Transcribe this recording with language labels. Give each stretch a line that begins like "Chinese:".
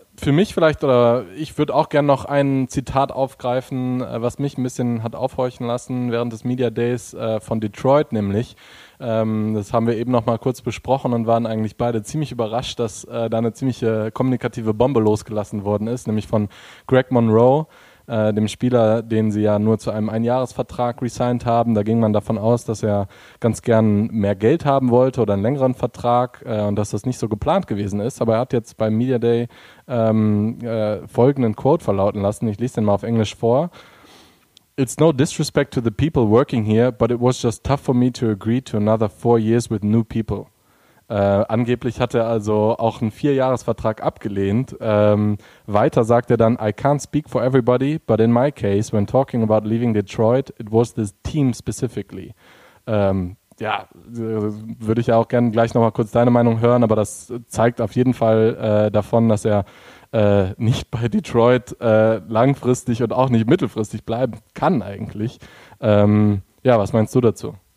German: für mich vielleicht, oder ich würde auch gerne noch ein Zitat aufgreifen, was mich ein bisschen hat aufhorchen lassen während des Media Days von Detroit, nämlich, das haben wir eben noch mal kurz besprochen und waren eigentlich beide ziemlich überrascht, dass da eine ziemliche kommunikative Bombe losgelassen worden ist, nämlich von Greg Monroe, dem Spieler, den sie ja nur zu einem Einjahresvertrag resigned haben. Da ging man davon aus, dass er ganz gern mehr Geld haben wollte oder einen längeren Vertrag und dass das nicht so geplant gewesen ist. Aber er hat jetzt beim Media Day folgenden Quote verlauten lassen. Ich lese den mal auf Englisch vor.
English: It's no disrespect to the people working here, but it was just tough for me to agree to another 4 years with new people.
German: Angeblich hat er also auch einen 4-Jahres-Vertrag abgelehnt. Weiter sagt er dann,
English: I can't speak for everybody, but in my case, when talking about leaving Detroit, it was this team specifically.
German: Würde ich ja auch gerne gleich nochmal kurz deine Meinung hören, aber das zeigt auf jeden Fall davon, dass er nicht bei Detroit langfristig und auch nicht mittelfristig bleiben kann eigentlich. Was meinst du dazu?